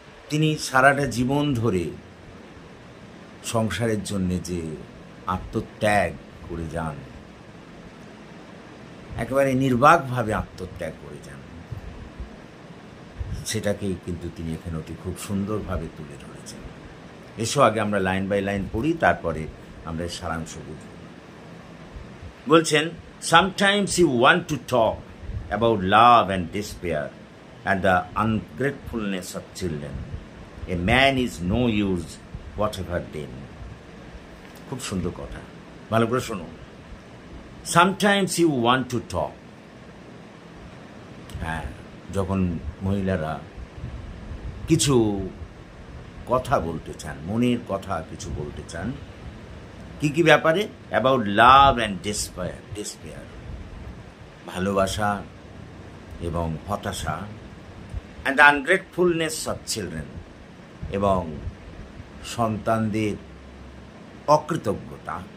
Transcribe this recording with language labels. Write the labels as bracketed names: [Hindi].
[Bangla] তিনি সারাটা জীবন ধরে সংসারের জন্যে যে আত্মত্যাগ করে যান, একেবারে নির্বাকভাবে আত্মত্যাগ করে যান, সেটাকেই কিন্তু তিনি এখানে অতি খুব সুন্দরভাবে তুলে ধরেছেন। এসো আগে আমরা লাইন বাই লাইন পড়ি, তারপরে আমরা সারাংশ বুঝব। বলছেন, [English] sometimes you want to talk about love and despair and the ungratefulness of children. A man is no use whatever then. [Bangla] খুব সুন্দর কথা, ভালো করে শোনো। [English] Sometimes you want to talk. [Bangla] হ্যাঁ, যখন মহিলারা কিছু কথা বলতে চান, মনের কথা কিছু বলতে চান, কি কি ব্যাপারে? [English] about love and despair, [Bangla] ভালোবাসা এবং হতাশা, [English] and the ungratefulness of children, [Bangla] এবং সন্তানদের অকৃতজ্ঞতা,